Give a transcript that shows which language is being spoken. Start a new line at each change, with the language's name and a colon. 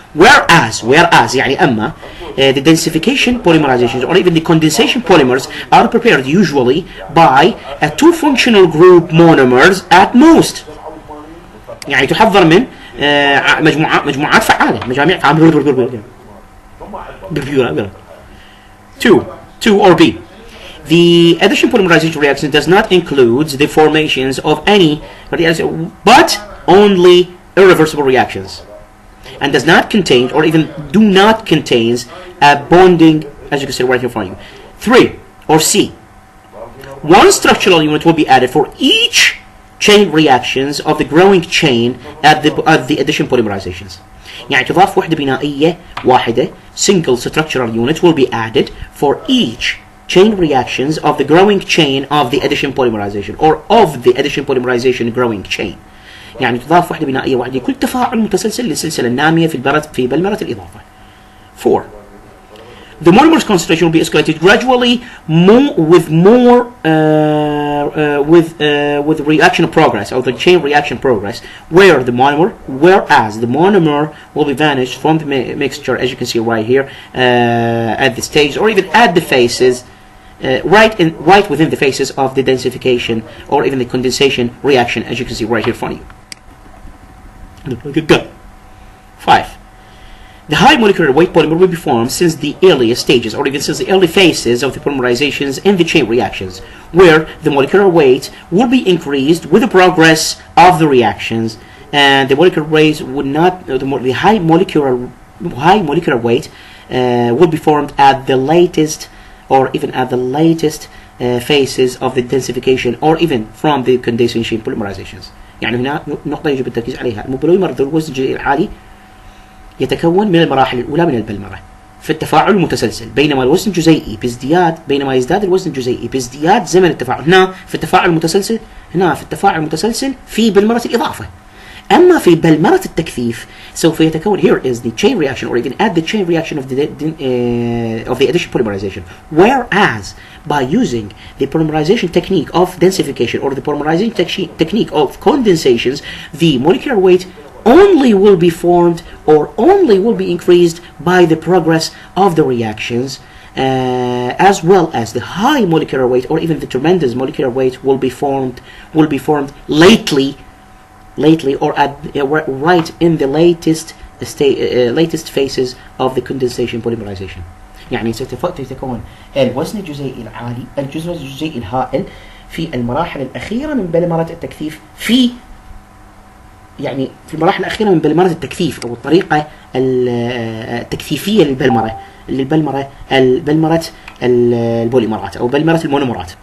English: Whereas
Arabic: يعني أما
English: the densification polymerizations or even the condensation polymers are prepared usually by a two functional group monomers at most.
Arabic: يعني تحضر من مجموعات فعالة، مجاميع فعالة.
English: Two or B. The addition polymerization reaction does not include the formations of any, but only irreversible reactions, and does not contain, or even do not contains, a bonding, as you can see right here in front of you. 3 or C. One structural unit will be added for each chain reactions of the growing chain at the addition polymerizations.
Arabic: يعني تضاف وحدة بنائية واحدة,
English: single structural unit will be added for each chain reactions of the growing chain of the addition polymerization, or of the addition polymerization growing chain.
Arabic: يعني تضاف وحدة بنائية واحدة لكل تفاعل متسلسل للسلسلة النامية في بلمرة الإضافة.
English: 4. The monomer's concentration will be escalated gradually with reaction progress, or the chain reaction progress, whereas the monomer will be vanished from the mixture, as you can see right here, at the stages, or even at the phases, right within the phases of the densification or even the condensation reaction, as you can see right here in front of you. 5. The high molecular weight polymer will be formed since the earliest stages, or even since the early phases of the polymerizations in the chain reactions, where the molecular weight will be increased with the progress of the reactions, and the molecular weight would not, the high molecular weight will be formed at the latest, or even at the latest phases of the densification, or even from the condensation polymerizations.
Arabic: يعني هنا نقطة يجب التركيز عليها. البوليمر ذو الوزن الجزيئي العالي يتكون من المراحل الأولى من البلمرة في التفاعل المتسلسل، بينما الوزن الجزيئي بينما يزداد الوزن الجزيئي بازدياد زمن التفاعل. هنا في التفاعل المتسلسل في بلمرة الإضافة. أما في بلمرة التكثيف سوف يتكون,
English: here is the chain reaction, or even at the chain reaction of the addition polymerization. Whereas by using the polymerization technique of densification, or the polymerization technique of condensations, the molecular weight only will be formed, or only will be increased by the progress of the reactions, as well as the high molecular weight, or even the tremendous molecular weight will be formed lately, or at right in the latest phases of the condensation polymerization.
Arabic: يعني سيتكون الوزن الجزيئي العالي، الجزء الجزيئي الهائل في المراحل الأخيرة من بلمرة التكثيف، في المراحل الأخيرة من بلمرة التكثيف، أو الطريقة التكثيفية للبلمرة البوليمرات أو بلمرة المونومرات.